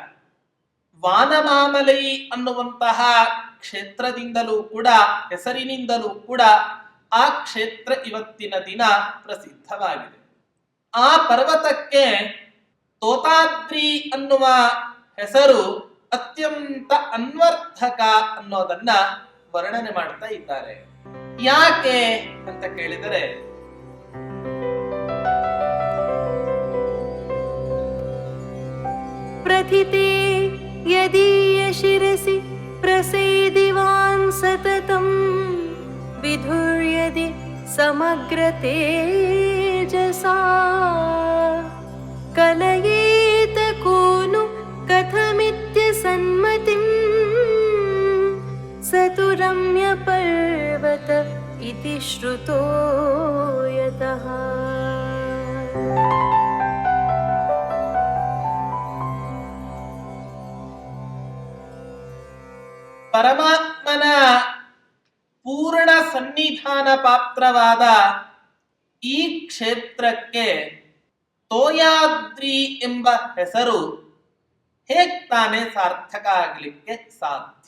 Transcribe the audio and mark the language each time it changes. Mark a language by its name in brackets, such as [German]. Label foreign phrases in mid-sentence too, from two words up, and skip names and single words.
[Kannada] ವಾನಮಾಮಲೈ ಅನ್ನುವಂತಹ ಕ್ಷೇತ್ರದಿಂದಲೂ ಕೂಡ ಹೆಸರಿನಿಂದಲೂ ಕೂಡ ಆ ಕ್ಷೇತ್ರ ಇವತ್ತಿನ ದಿನ ಪ್ರಸಿದ್ಧವಾಗಿದೆ. ಆ ಪರ್ವತಕ್ಕೆ ತೋತಾದ್ರಿ ಅನ್ನುವ ಹೆಸರು ಅತ್ಯಂತ ಅನ್ವರ್ಥಕ ಅನ್ನೋದನ್ನ ವರ್ಣನೆ ಮಾಡ್ತಾ ಇದ್ದಾರೆ. ಯಾಕೆ ಅಂತ ಕೇಳಿದರೆ, [Sanskrit] प्रथिते यदीय शिरसि प्रसेदिवान् सततं विधुर्यदि समग्र तेजसा कलयेत कोनु कथमित्यसन्मतिं स तु रम्य पर्वत इति श्रुतो यतः. [Kannada] ಪರಮಾತ್ಮನ ಪೂರ್ಣ ಸನ್ನಿಧಾನ ಪಾತ್ರವಾದ ಈ ಕ್ಷೇತ್ರಕ್ಕೆ ತೋಯಾದ್ರಿ ಎಂಬ ಹೆಸರು ಹೇಗ್ ತಾನೇ ಸಾರ್ಥಕ ಆಗ್ಲಿಕ್ಕೆ ಸಾಧ್ಯ?